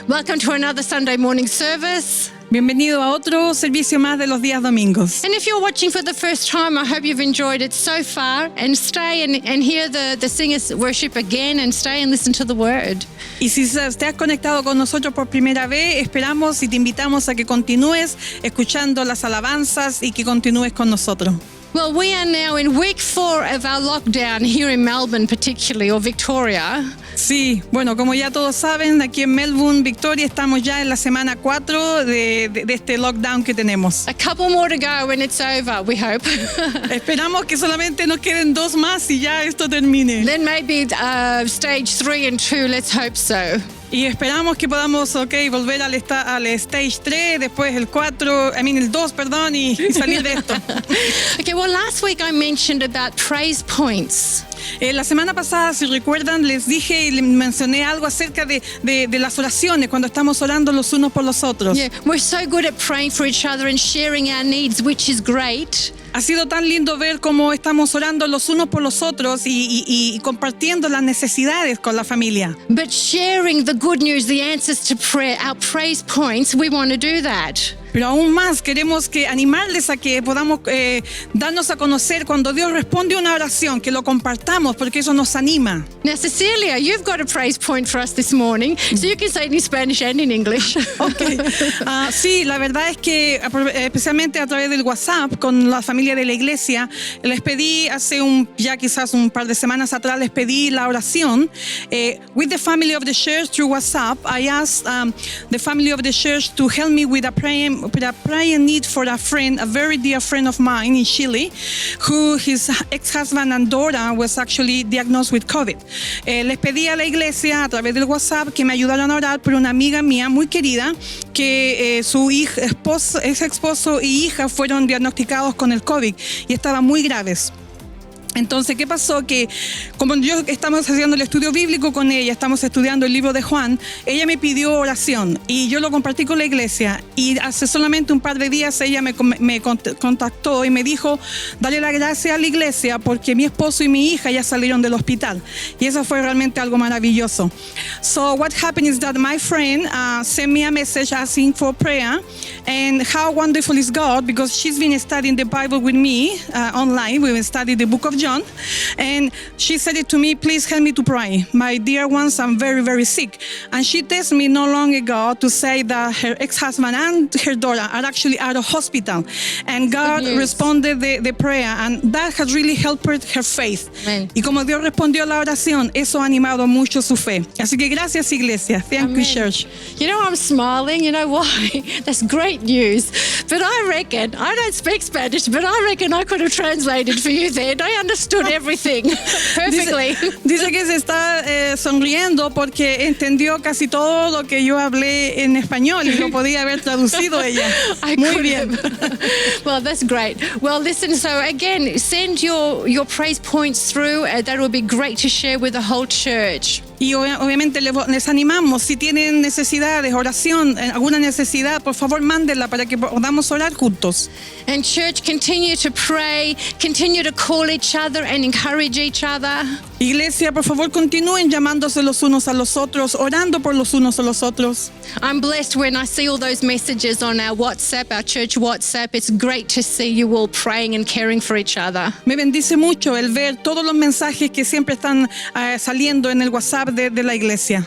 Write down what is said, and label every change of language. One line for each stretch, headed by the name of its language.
English: Welcome to another Sunday morning service.
Spanish: Bienvenido a otro servicio más de los días domingos.
English: And if you're watching for the first time, I hope you've enjoyed it so far, and stay and hear the singers worship again, and stay and listen to the word.
Spanish: Y si te has conectado con nosotros por primera vez, esperamos y te invitamos a que continúes escuchando las alabanzas y que continúes con nosotros.
English: Well, we are now in week 4 of our lockdown here in Melbourne, particularly, or Victoria.
Spanish: Sí, bueno, como ya todos saben, aquí en Melbourne, Victoria, estamos ya en la semana 4 de este lockdown que tenemos.
English: A couple more to go when it's over, we hope.
Spanish: Esperamos que solamente nos queden 2 más y ya esto termine.
English: Then maybe stage 3 and 2, let's hope so.
Spanish: Y esperamos que podamos, volver al stage 3, después el 2, perdón, y salir de esto.
English: Okay, well, last week I mentioned about praise points.
Spanish: La semana pasada, si recuerdan, les dije y les mencioné algo acerca de las oraciones, cuando estamos orando los unos por los otros.
English: Yeah, we're so good at praying for each other and sharing our needs, which is great.
Spanish: Ha sido tan lindo ver cómo estamos orando los unos por los otros y compartiendo las necesidades con la familia.
English: But sharing the good news, the answers to prayer, our praise points, we want to do that.
Spanish: Pero aún más queremos animarles a que podamos darnos a conocer cuando Dios responde una oración, que lo compartamos porque eso nos anima.
English: Now, Cecilia, you've got a praise point for us this morning, so you can say it in Spanish and in English. Okay.
Spanish: Sí, la verdad es que especialmente a través del WhatsApp con la familia de la iglesia, les pedí ya quizás un par de semanas atrás, les pedí la oración.
English: With the family of the church through WhatsApp, I asked the family of the church to help me with a prayer need for a friend, a very dear friend of mine in Chile, who his ex-husband and daughter was actually diagnosed with COVID.
Spanish: Les pedí a la iglesia a través del WhatsApp que me ayudaran a orar por una amiga mía muy querida que su ex esposo y hija fueron diagnosticados con el COVID y estaban muy graves. Entonces, ¿qué pasó? Que como estamos haciendo el estudio bíblico con ella, estamos estudiando el libro de Juan, ella me pidió oración y yo lo compartí con la iglesia y hace solamente un par de días ella me contactó y me dijo, dale la gracia a la iglesia porque mi esposo y mi hija ya salieron del hospital y eso fue realmente algo maravilloso.
English: So what happened is that my friend sent me a message asking for prayer, and how wonderful is God, because she's been studying the Bible with me online. We've studied the book of John, and she said it to me, please help me to pray. My dear ones, I'm very, very sick. And she texted me not long ago to say that her ex-husband and her daughter are actually out of hospital. And God responded the prayer, and that has really helped her faith. Amen.
Spanish: Y como Dios respondió la oración, eso ha animado mucho su fe. Así que gracias, iglesia.
English: Thank you, church. You know, I'm smiling. You know why? That's great news. But I reckon, I don't speak Spanish, but I reckon I could have translated for you then. I understood everything perfectly.
Spanish: Dice que se está sonriendo porque entendió casi todo lo que yo hablé en español y lo podía haber traducido ella. Muy bien.
English: Well, that's great. Well, listen, so again, send your praise points through. That will be great to share with the whole church.
Spanish: Y obviamente les animamos, si tienen necesidades, oración, alguna necesidad, por favor mándenla para que podamos orar juntos.
English: And church, continue to pray, continue to call each other and encourage each other.
Spanish: Iglesia, por favor continúen llamándose los unos a los otros, orando por los unos a los otros.
English: I'm blessed when I see all those messages on our WhatsApp, our church WhatsApp. It's great to see you all praying and caring for each other.
Spanish: Me bendice mucho el ver todos los mensajes que siempre están saliendo en el WhatsApp de la iglesia.